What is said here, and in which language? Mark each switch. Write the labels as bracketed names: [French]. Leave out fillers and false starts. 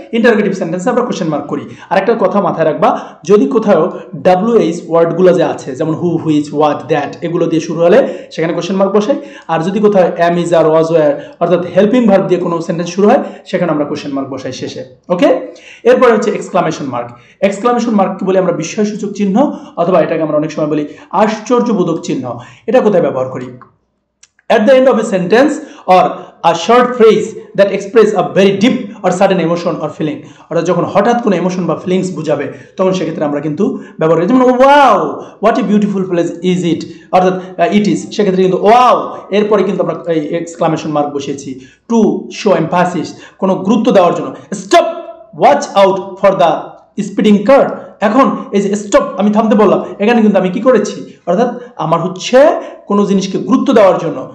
[Bangla] Interrogative সেন্টেন্সে আমরা question mark করি। আর একটা কথা মাথায় রাখবা, যদি কোথাও WH ওয়ার্ডগুলো যে আছে, যেমন হু, হুইচ, হোয়াট, দ্যাট, এগুলো দিয়ে শুরু হলে সেখানে কোশ্চেন মার্ক বসাই। আর যদি কোথাও অ্যাম, ইজ, আর, ওয়াজ, ওয়্যার অর্থাৎ হেল্পিং ভার্ব দিয়ে কোনো সেন্টেন্স শুরু হয় সেখানে আমরা কোশ্চেন মার্ক বসাই শেষে। ওকে, এরপরে হচ্ছে এক্সক্লামেশন মার্ক। এক্সক্লামেশন মার্ক কি বলি আমরা? বিস্ময়সূচক চিহ্ন, অথবা এটাকে আমরা অনেক সময় বলি আশ্চর্যবোধক চিহ্ন। এটা কোথায় ব্যবহার করি? [English] At the end of a sentence or a short phrase that express a very deep or sudden emotion or feeling, [Bangla] অর্থাৎ যখন হঠাৎ কোনো ইমোশন বা ফিলিংস বুঝাবে তখন সেক্ষেত্রে আমরা কিন্তু ব্যবহার করি। যেমন wow, [English] what a beautiful place is it, [Bangla] অর্থাৎ ইট ইজ, সেক্ষেত্রে কিন্তু ওয়াও এরপরে কিন্তু আমরা এই এক্সক্লামেশন মার্ক বসিয়েছি [English] to show emphasis, [Bangla] কোনো গুরুত্ব দেওয়ার জন্য। [English] Stop, watch out for the speeding car. [Bangla] এখন এই যে স্টপ, আমি থামতে বললাম, এখানে কিন্তু আমি কি করেছি? অর্থাৎ আমার হচ্ছে কোনো জিনিসকে গুরুত্ব দেওয়ার জন্য।